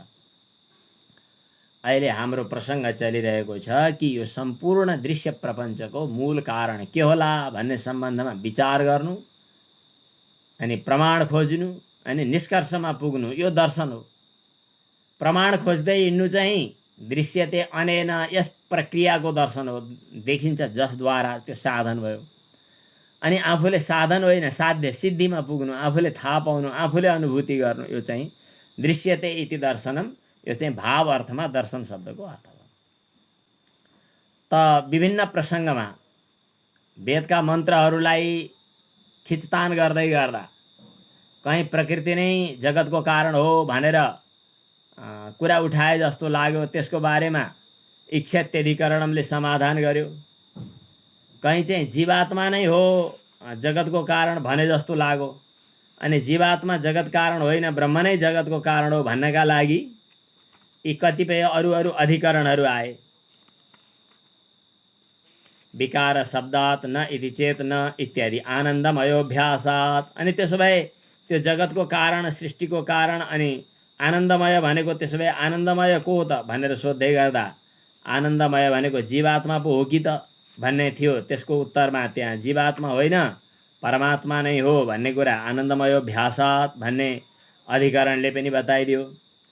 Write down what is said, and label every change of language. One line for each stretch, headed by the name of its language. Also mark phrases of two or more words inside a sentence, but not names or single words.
Nepali: अहिले हाम्रो प्रसङ्ग चलिरहेको छ कि यो सम्पूर्ण दृश्य प्रपञ्चको मूल कारण के होला भन्ने सम्बन्धमा विचार गर्नु, अनि प्रमाण खोज्नु, अनि निष्कर्षमा पुग्नु, यो दर्शन हो। प्रमाण खोज्दै हिँड्नु चाहिँ
Sanskrit: दृश्यते अनेन,
Nepali: यस प्रक्रियाको दर्शन हो। देखिन्छ जसद्वारा, त्यो साधन भयो। अनि आफूले साधन होइन, साध्य सिद्धिमा पुग्नु, आफूले थाहा पाउनु, आफूले अनुभूति गर्नु, यो चाहिँ
Sanskrit: दृश्यते इति दर्शनम।
Nepali: यो चाहिँ भाव अर्थमा दर्शन शब्दको अर्थ हो। त विभिन्न प्रसङ्गमा वेदका मन्त्रहरूलाई खिचतान गर्दै गर्दा कहीँ प्रकृति नै जगतको कारण हो भनेर कुरा उठाए जस्तो लाग्यो, त्यसको बारेमा इक्षत्यधिकरणमले समाधान गर्यो। कहीँ चाहिँ जीवात्मा नै हो जगतको कारण भने जस्तो लाग्यो, अनि जीवात्मा जगत कारण होइन, ब्रह्म नै जगतको कारण हो भन्नका लागि यी कतिपय अरू अधिकरणहरू आए।
Sanskrit: विकार शब्दात् न इति चेत न इत्यादि, आनन्दमयोभ्यासात्।
Nepali: अनि त्यसो भए त्यो जगतको कारण, सृष्टिको कारण, अनि आनन्दमय भनेको त्यसो भए आनन्दमय को त भनेर सोध्दै गर्दा आनन्दमय भनेको जीवात्मा पो हो कि त भन्ने थियो। त्यसको उत्तरमा त्यहाँ जीवात्मा होइन परमात्मा नै हो भन्ने कुरा आनन्दमयोभ्यासात् भन्ने अधिकरणले पनि बताइदियो।